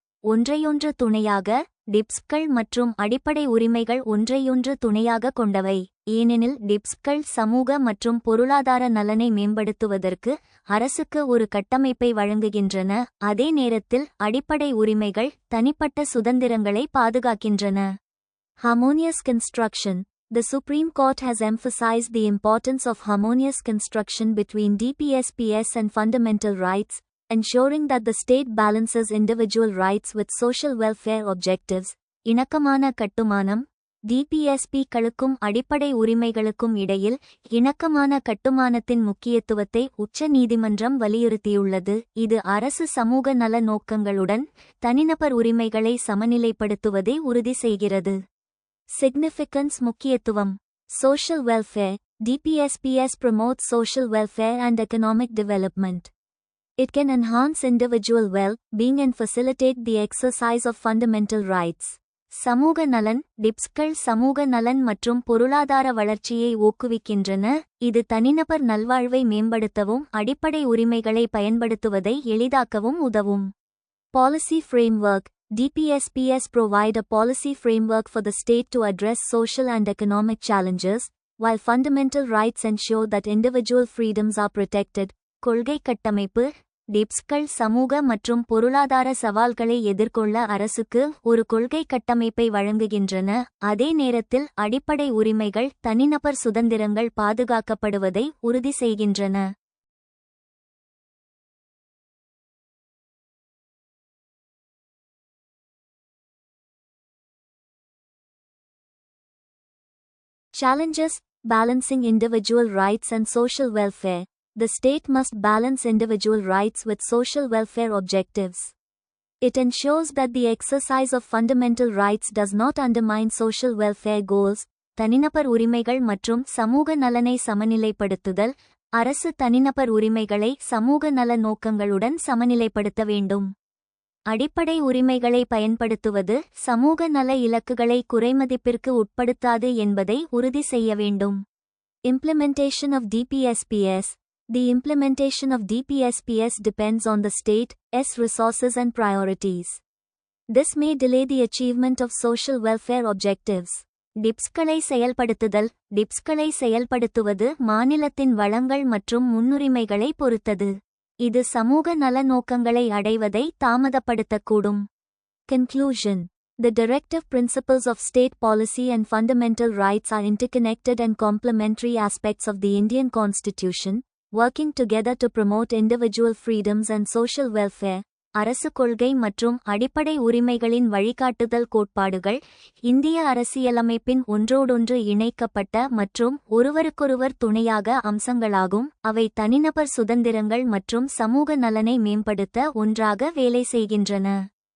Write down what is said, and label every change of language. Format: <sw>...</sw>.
<ta>ஒன்றையொன்று துணையாக, டிப்ஸ்கள் மற்றும் அடிப்படை உரிமைகள் ஒன்றையொன்று துணையாக கொண்டவை, ஏனெனில் டிப்ஸ்கள் சமூக மற்றும் பொருளாதார நலனை மேம்படுத்துவதற்கு அரசுக்கு ஒரு கட்டமைப்பை வழங்குகின்றன, அதே நேரத்தில் அடிப்படை உரிமைகள் தனிப்பட்ட சுதந்திரங்களை பாதுகாக்கின்றன.</ta> <en>Harmonious construction. The Supreme Court has emphasized the importance of harmonious construction between DPSPS and fundamental rights, ensuring that the state balances individual rights with social welfare objectives.</en> <ta>இணக்கமான கட்டுமானம். DPSP-களுக்கும் அடிப்படை உரிமைகளுக்கும் இடையில் இணக்கமான கட்டுமானத்தின் முக்கியத்துவத்தை உச்ச நீதிமன்றம் வலியுறுத்தியுள்ளது, இது அரசு சமூக நல நோக்கங்களுடன் தனிநபர் உரிமைகளை சமநிலைப்படுத்துவதை உறுதி செய்கிறது.</ta> <en>Significance முக்கியத்துவம். Social welfare. DPSPS promotes social welfare and economic development. It can enhance individual well-being and facilitate the exercise of fundamental rights.</en> <ta>சமூக நலன். டிப்ஸ்கள் சமூக நலன் மற்றும் பொருளாதார வளர்ச்சியை ஊக்குவிக்கின்றன, இது தனிநபர் நல்வாழ்வை மேம்படுத்தவும் அடிப்படை உரிமைகளை பயன்படுத்துவதை எளிதாக்கவும் உதவும்.</ta> <en>Policy framework. DPSPS provide a policy framework for the state to address social and economic challenges, while fundamental rights ensure that individual freedoms are protected.</en> <ta>கொள்கை கட்டமைப்பு. டிப்ஸ்கள் சமூக மற்றும் பொருளாதார சவால்களை எதிர்கொள்ள அரசுக்கு ஒரு கொள்கை கட்டமைப்பை வழங்குகின்றன, அதே நேரத்தில் அடிப்படை உரிமைகள் தனிநபர் சுதந்திரங்கள் பாதுகாக்கப்படுவதை உறுதி செய்கின்றன.</ta> <en>Challenges. Balancing individual rights and social welfare. The state must balance individual rights with social welfare objectives. It ensures that the exercise of fundamental rights does not undermine social welfare goals.</en> <ta>தனிநபர் உரிமைகள் மற்றும் சமூக நலனை சமநிலைப்படுத்துதல். அரசு தனிநபர் உரிமைகளை சமூக நல நோக்கங்களுடன் சமநிலைப்படுத்த வேண்டும். அடிப்படை உரிமைகளை பயன்படுத்துவது சமூக நல இலக்குகளை குறைமதிப்பிற்கு உட்படுத்தாது என்பதை உறுதி செய்ய வேண்டும்.</ta> <en>Implementation of DPSPS. The implementation of DPSPS depends on the state's resources and priorities. This may delay the achievement of social welfare objectives.</en> <ta>டிப்ஸ்களை செயல்படுத்துதல். டிப்ஸ்களை செயல்படுத்துவது மாநிலத்தின் வளங்கள் மற்றும் முன்னுரிமைகளை பொறுத்தது, இது சமூக நல நோக்கங்களை அடைவதை தாமதப்படுத்தக்கூடும்.</ta> <en>Conclusion. The directive principles of state policy and fundamental rights are interconnected and complementary aspects of the Indian Constitution, working together to promote individual freedoms and social welfare.</en> <ta>அரசு கொள்கை மற்றும் அடிப்படை உரிமைகளின் வழிகாட்டுதல் கோட்பாடுகள் இந்திய அரசியலமைப்பின் ஒன்றோடொன்று இணைக்கப்பட்ட மற்றும் ஒருவருக்கொருவர் துணையாக அம்சங்களாகும், அவை தனிநபர் சுதந்திரங்கள் மற்றும் சமூக நலனை மேம்படுத்த ஒன்றாக வேலை செய்கின்றன.</ta>